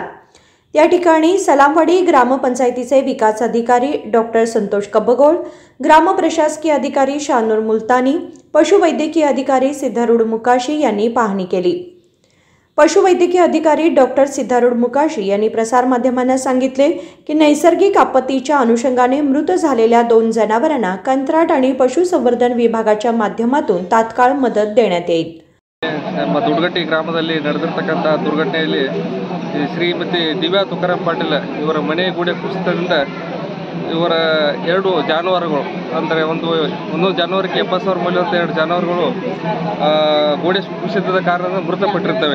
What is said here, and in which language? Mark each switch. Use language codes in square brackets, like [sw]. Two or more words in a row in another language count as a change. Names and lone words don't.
[mr] या ठिकाणी सलामवाडी ग्रामपंचायतीचे विकास अधिकारी डॉक्टर संतोष कब्बगोळ, ग्राम प्रशासकीय अधिकारी शानूर मुलतानी, पशुवैद्यकीय अधिकारी सिद्धारूढ मुकाशी यांनी पाहणी केली. पशुवैद्यकीय अधिकारी डॉक्टर सिद्धारूढ मुकाशी यांनी प्रसारमाध्यमांना सांगितले की नैसर्गिक आपत्तीच्या अनुषंगाने मृत झालेल्या 2 जनावरांना कंत्राट आणि पशुसंवर्धन विभागाच्या माध्यमातून तात्काळ मदत देण्यात येईल. [kn] ನಮ್ಮ ದುರ್ಗಟ್ಟಿ ಗ್ರಾಮದಲ್ಲಿ ನಡೆದಿರ್ತಕ್ಕಂಥ ದುರ್ಘಟನೆಯಲ್ಲಿ ಶ್ರೀಮತಿ ದಿವ್ಯಾ ತುಕಾರಾಮ್ ಪಾಟೀಲ್ ಇವರ ಮನೆ ಗೋಡೆ ಕುಸಿತದಿಂದ ಇವರ 2 ಜಾನುವಾರುಗಳು ಅಂದರೆ ಒಂದು ಜಾನುವಾರಿಗೆ 70,000 ಮೌಲ್ಯದ 2 ಜಾನುವಾರುಗಳು ಗೋಡೆ ಕುಸಿತದ ಕಾರಣದಿಂದ ಮೃತಪಟ್ಟಿರ್ತವೆ.